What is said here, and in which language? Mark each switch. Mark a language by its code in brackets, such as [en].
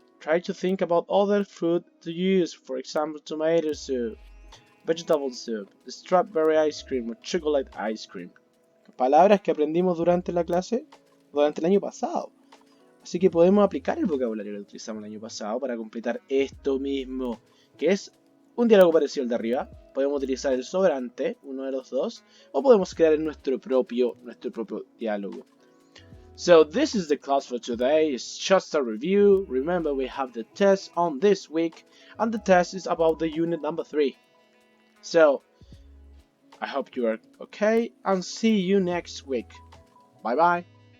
[en] Try to think about other food to use, for example, tomato soup, vegetable soup, strawberry ice cream or chocolate ice cream. [es] Palabras que aprendimos durante la clase, durante el año pasado. Así que podemos aplicar el vocabulario que utilizamos el año pasado para completar esto mismo, que es un diálogo parecido al de arriba. Podemos utilizar el sobrante, uno de los dos, o podemos crear nuestro propio diálogo. [en] So this is the class for today. It's just a review. Remember, we have the test on this week, and the test is about the unit number 3. So I hope you are okay, and see you next week. Bye bye.